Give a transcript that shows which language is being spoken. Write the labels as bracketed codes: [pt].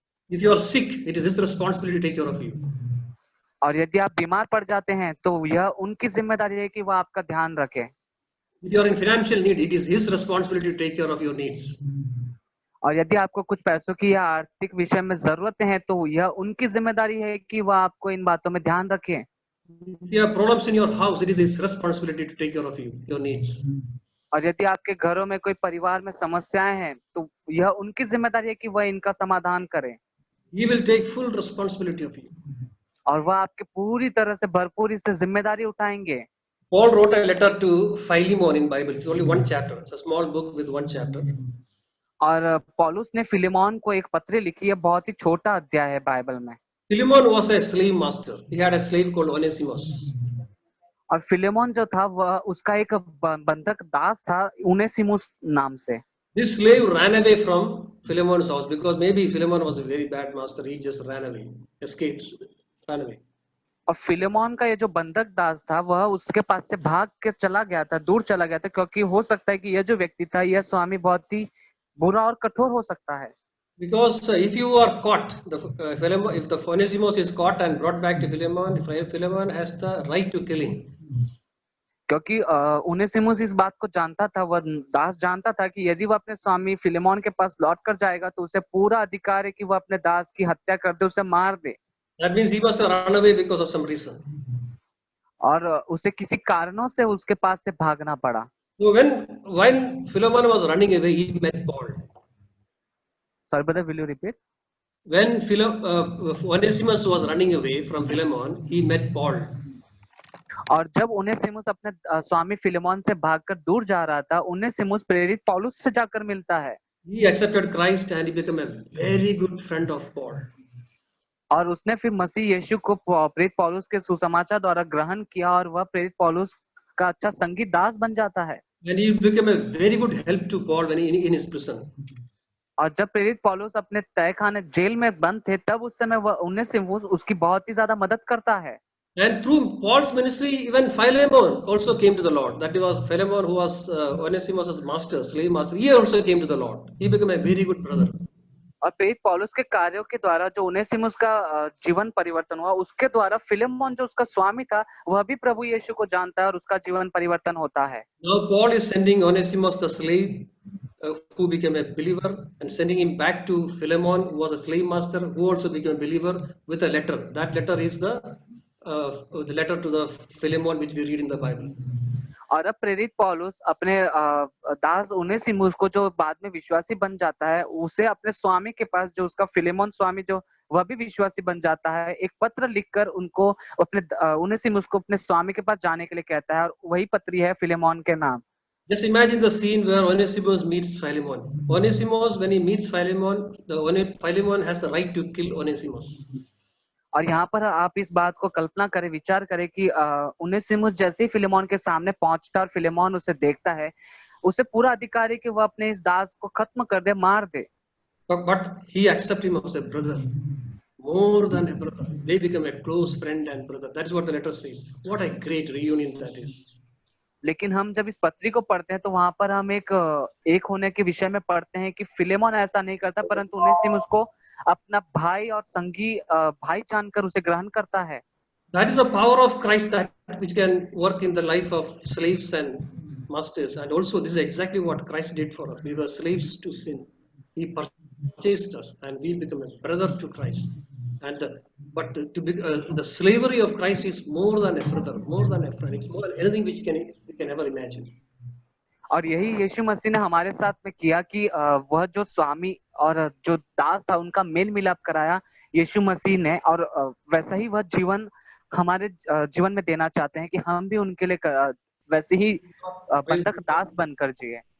[en] If you are sick, it is his responsibility to take care of you. [hi] और यदि आप बीमार पड़ जाते हैं तो यह उनकी जिम्मेदारी है कि वह आपका ध्यान रखे। [en] If you are in financial need, it is his responsibility to take care of your needs. [hi] और यदि आपको कुछ पैसों की या आर्थिक विषय में जरूरत है तो यह उनकी जिम्मेदारी है कि वह आपको इन बातों में ध्यान रखे। [en] If you have problems in your house, it is his responsibility to take care of you, your needs. [hi] और यदि आपके घरों में कोई परिवार में समस्याएं हैं तो यह उनकी जिम्मेदारी है कि वह इनका समाधान करें। [en] He will take full responsibility of you. [hi] और वह आपके पूरी तरह से भरपूरी से जिम्मेदारी उठाएंगे। [en] Paul wrote a letter to Philemon in Bible. It's only one chapter. It's a small book with one chapter. [hi] और पौलुस ने फिलेमोन को एक पत्री लिखी है, बहुत ही छोटा अध्याय है बाइबल में। [en] Philemon was a slave master. He had a slave called Onesimus. [hi] और फिलेमोन जो था वह उसका एक बंधक दास था उनेसिमुस नाम से। [en] This slave ran away from Philemon's house because maybe Philemon was a very bad master. He just ran away, escaped, ran away. [hi] और फिलेमोन का ये जो बंधक दास था वह उसके पास से भाग के चला गया था, दूर चला गया था, क्योंकि हो सकता है कि यह जो व्यक्ति था यह स्वामी बहुत ही बुरा और कठोर हो सकता है। [en] Because if you are caught, Philemon, if the Onesimus is caught and brought back to Philemon, Philemon has the right to kill him. [hi] क्योंकि उनेसिमुस इस बात को जानता था, वह दास जानता था कि यदि वह अपने स्वामी फिलेमोन के पास लौट कर जाएगा तो उसे पूरा अधिकार है कि वह अपने दास की हत्या कर दे, उसे मार दे। [en] That means he must have run away because of some reason. [hi] और उसे किसी कारणों से उसके पास से भागना पड़ा। [en] So when Philemon was running away, he met Paul. Sorry brother, will you repeat? When Onesimus was running away from Philemon, he met Paul. [hi] और जब उनेसिमुस अपने स्वामी फिलेमोन से भागकर दूर जा रहा था, उनेसिमुस प्रेरित पौलुस से जाकर मिलता है। [en] He accepted Christ and he became a very good friend of Paul. [hi] और उसने फिर मसीह यीशु को प्रेरित पौलुस के सुसमाचार द्वारा ग्रहण किया और वह प्रेरित पौलुस का अच्छा संगी दास बन जाता है। [en] And he became a very good help to Paul when he in his prison. [hi] और जब प्रेरित पौलुस अपने तहखाने जेल में बंद थे, तब उस समय वह उनेसिमुस उसकी बहुत ही ज्यादा मदद करता है। [en] And through Paul's ministry, even Philemon also came to the Lord. That was Philemon who was Onesimus' master, slave master. He also came to the Lord. He became a very good brother. [hi] और प्रेरित पौलुस के कार्यों के द्वारा जो Onesimus का जीवन परिवर्तन हुआ, उसके द्वारा फिलेमोन जो उसका स्वामी था, वह भी प्रभु यीशु को जानता है और उसका जीवन परिवर्तन होता है। [en] Now Paul is sending Onesimus the slave who became a believer and sending him back to Philemon who was a slave master who also became a believer with a letter. That letter is the letter to the Philemon which we read in the Bible. [hi] और अब प्रेरित पौलुस अपने दास Onesimus को जो बाद में विश्वासी बन जाता है, उसे अपने स्वामी के पास, जो उसका फिलेमोन स्वामी जो वह भी विश्वासी बन जाता है, एक पत्र लिखकर उनको अपने उनेसिमुस को अपने स्वामी के पास जाने के लिए कहता है, और वही पत्री है फिलेमोन के नाम। [en] Just imagine the scene where Onesimus meets Philemon. Onesimus, when he meets Philemon, Philemon has the right to kill Onesimus. [hi] और यहाँ पर आप इस बात को कल्पना करें, विचार करें कि उनेसिमुस जैसे ही फिलेमोन के सामने पहुंचता है और फिलेमोन उसे देखता है, उसे पूरा अधिकार है कि वह अपने इस दास को खत्म कर दे, मार दे। [en] But he accepts him as a brother, more than a brother. They become a close friend and brother. That's what the letter says. What a great reunion that is. [hi] लेकिन हम जब इस पत्री को पढ़ते हैं तो वहां पर हम एक होने के विषय में पढ़ते हैं कि फिलेमोन ऐसा नहीं करता, परंतु उनेसिमुस को अपना भाई और संगी भाई जानकर उसे ग्रहण करता है। [en] That is the power of Christ that which can work in the life of slaves and masters. And also this is exactly what Christ did for us. We were slaves to sin. He purchased us and we become a brother to Christ. And the slavery of Christ is more than a brother, more than a friend. It's more than anything which we can ever imagine. [hi] और यही यीशु मसीह ने हमारे साथ में किया कि वह जो स्वामी और जो दास था उनका मेल मिलाप कराया यीशु मसीह ने, और वैसा ही वह जीवन हमारे जीवन में देना चाहते हैं कि हम भी उनके लिए वैसे ही बंधक दास बनकर जिए।